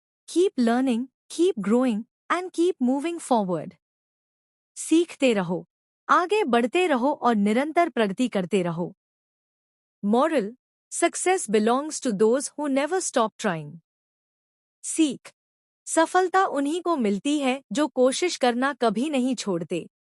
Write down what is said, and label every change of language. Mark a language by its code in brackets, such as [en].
[en] Keep learning, keep growing, and keep moving forward. [hi] सीखते रहो, आगे बढ़ते रहो और निरंतर प्रगति करते रहो। [en] Moral: Success belongs to those who never stop trying. [hi] सीख: सफलता उन्हीं को मिलती है जो कोशिश करना कभी नहीं छोड़ते।